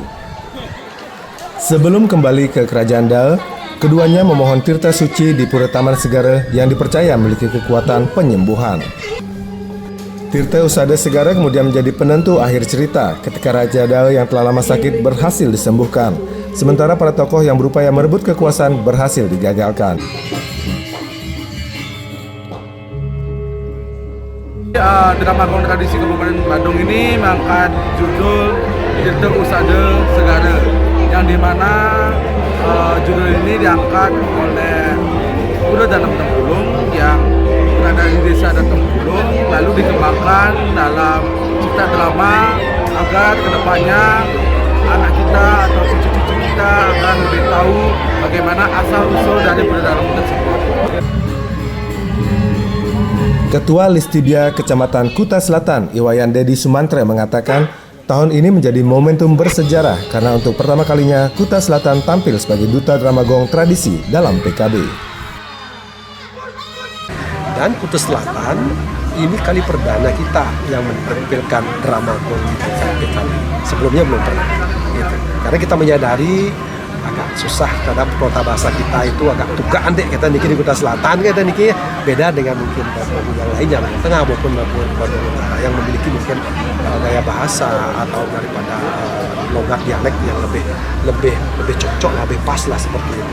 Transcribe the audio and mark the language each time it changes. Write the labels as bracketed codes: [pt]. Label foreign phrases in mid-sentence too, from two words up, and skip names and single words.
[id] Sebelum kembali ke Kerajaan Dal, keduanya memohon tirta suci di Pura Taman Segara yang dipercaya memiliki kekuatan penyembuhan. Tirta Usada Segara kemudian menjadi penentu akhir cerita ketika Raja Dal yang telah lama sakit berhasil disembuhkan, sementara para tokoh yang berupaya merebut kekuasaan berhasil digagalkan. Drama gong tradisi Kabupaten Badung ini mengangkat judul Tirta Usada Segara, yang dimana judul ini diangkat oleh Pura Danau Tengkulung yang berada di Desa Adat Tengkulung, lalu dikembangkan dalam cerita drama agar kedepannya anak kita atau cucu-cucu kita akan lebih tahu bagaimana asal-usul dari Pura Danau tersebut. Ketua Listibia Kecamatan Kuta Selatan, Iwayan Dedi Sumantre mengatakan, tahun ini menjadi momentum bersejarah karena untuk pertama kalinya Kuta Selatan tampil sebagai duta drama gong tradisi dalam PKB. Dan Kuta Selatan ini kali perdana kita yang menampilkan drama gong di PKB. Sebelumnya belum pernah. Gitu. Karena kita menyadari agak susah karena kota bahasa kita itu agak tugaan deh kita niki di Kuta Selatan kita niki beda dengan mungkin yang lainnya Tengah maupun Badung Utara yang memiliki mungkin gaya bahasa atau daripada logat dialek yang lebih cocok, lebih pas lah seperti itu.